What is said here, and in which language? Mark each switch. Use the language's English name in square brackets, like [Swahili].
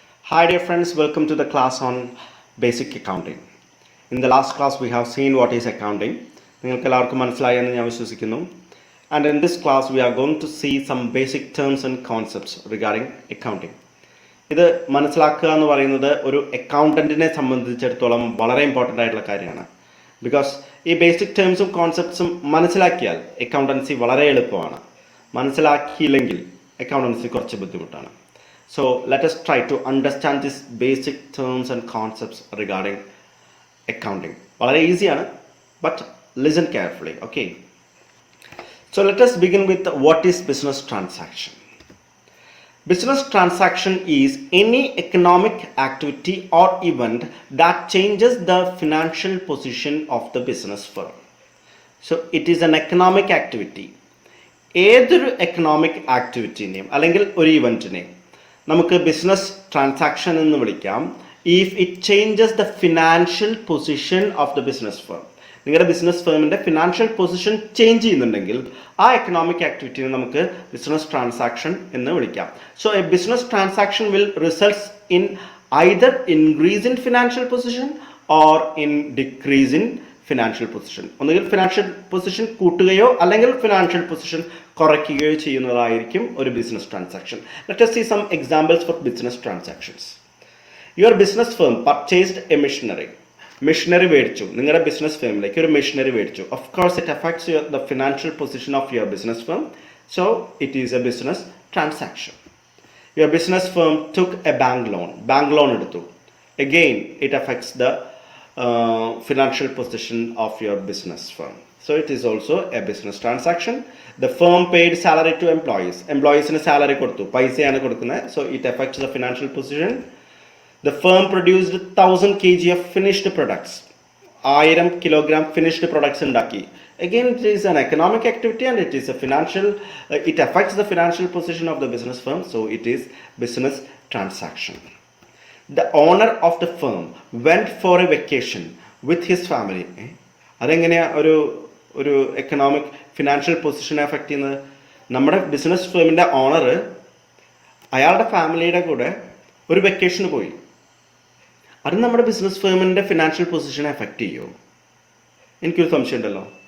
[English] Hi dear friends, welcome to the class on basic accounting. In the last class we have seen what is accounting. [Malayalam] നിങ്ങൾക്ക് എല്ലാവർക്കും മനസ്സിലായി എന്ന് ഞാൻ വിശ്വസിക്കുന്നു. [English] And in this class we are going to see some basic terms and concepts regarding accounting. [Malayalam] ഇത് മനസ്സിലാക്കുക എന്ന് പറയുന്നത് ഒരു അക്കൗണ്ടന്റിനെ സംബന്ധിച്ചിടത്തോളം വളരെ ഇമ്പോർട്ടൻ്റ് ആയിട്ടുള്ള കാര്യമാണ്. ബിക്കോസ് ഈ ബേസിക് ടേംസും കോൺസെപ്റ്റ്സും മനസ്സിലാക്കിയാൽ അക്കൗണ്ടൻസി വളരെ എളുപ്പമാണ്. മനസ്സിലാക്കിയില്ലെങ്കിൽ അക്കൗണ്ടൻസി കുറച്ച് ബുദ്ധിമുട്ടാണ്. [English] So let us try to understand these basic terms and concepts regarding accounting. Very easy, but listen carefully, okay? So let us begin with what is business transaction. Business transaction is any economic activity or event that changes the financial position of the business firm. So it is an economic activity. [Malayalam] ഏതൊരു economic ആക്ടിവിറ്റിനെയും അല്ലെങ്കിൽ ഒരു ഇവൻറ്റിനെയും നമുക്ക് business transaction എന്ന് വിളിക്കാം [English] If it changes the financial position of the business firm. [Malayalam] നിങ്ങളുടെ business ഫേമിൻ്റെ financial position change ചെയ്യുന്നുണ്ടെങ്കിൽ ആ economic ആക്ടിവിറ്റിനെ നമുക്ക് ബിസിനസ് ട്രാൻസാക്ഷൻ എന്ന് വിളിക്കാം. [English] So a business transaction will results in either increase in financial position or in decrease in financial position. [Malayalam] ഒന്നുകിൽ financial position കൂട്ടുകയോ അല്ലെങ്കിൽ financial position കുറയ്ക്കുകയോ ചെയ്യുന്നതായിരിക്കും ഒരു business transaction. [English] Let us see some examples for business transactions. Your business firm purchased a machinery. [Malayalam] Machinery മേടിച്ചു, നിങ്ങളുടെ business ഫേമിലേക്ക് ഒരു machinery മേടിച്ചു. [English] Of course it affects the financial position of your business firm. So it is a business transaction. Your business firm took a bank loan എടുത്തു. Again it affects the financial position of your business firm. So it is also a business transaction. The firm paid salary to employees. [Malayalam] Employees-ന് salary കൊടുത്തു, പൈസയാണ് കൊടുക്കുന്നത്. [English] So it affects the financial position. The firm produced 1000 kg of finished products. 1000 kilogram finished products ഉണ്ടാക്കി. Again, it is an economic activity and it is a financial, it affects the financial position of the business firm. So it is business transaction. The owner of the firm went for a vacation with his family. [Malayalam] അതെങ്ങനെയാണ് ഒരു economic financial പൊസിഷനെ affect ചെയ്യുന്നത്? നമ്മുടെ business ഫേമിൻ്റെ owner അയാളുടെ ഫാമിലിയുടെ കൂടെ ഒരു വെക്കേഷന് പോയി. അത് നമ്മുടെ ബിസിനസ് ഫേമിൻ്റെ ഫിനാൻഷ്യൽ പൊസിഷനെ അഫക്റ്റ് ചെയ്യുമോ? എനിക്കൊരു സംശയം ഉണ്ടല്ലോ.